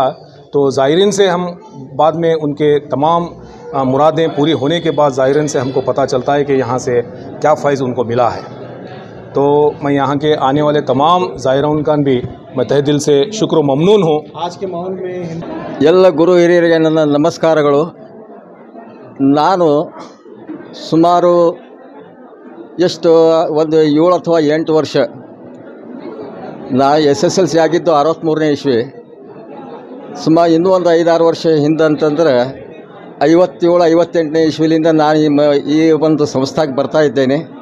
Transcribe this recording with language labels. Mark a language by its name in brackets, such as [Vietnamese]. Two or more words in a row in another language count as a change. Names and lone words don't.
[Hindi] तो ज़ाहिरीन से हम बाद में उनके तमाम मुरादें पूरी होने के बाद ज़ाहिरीन से हमको पता चलता है कि यहाँ से क्या फ़ैज़ उनको मिला है। तो मैं यहाँ के आने वाले तमाम ज़ायरीन का भी मैं तहे दिल से शुक्र ममनून हूँ। आज के माहौल में [Kannada] ಎಲ್ಲ ಗುರು ಹಿರಿಯರಿಗೆ ನನ್ನ ನಮಸ್ಕಾರಗಳು. ನಾನು ಸುಮಾರು ಎಷ್ಟು ಒಂದು 7 ಅಥವಾ 8 ವರ್ಷ ನಾ SSLC ಆಗಿದ್ದು 63ನೇ ಇಸ್ವಿ. ಸುಮಾರು ಇನ್ನೂ ಒಂದು 5-6 ವರ್ಷ ಹಿಂದಂತಂದರೆ 57-58ನೇ ಇಸ್ವಿಲಿಂದ ನಾನು ಈ ಒಂದು ಸಂಸ್ಥೆಗೆ ಬರ್ತಾ ಇದ್ದೇನೆ.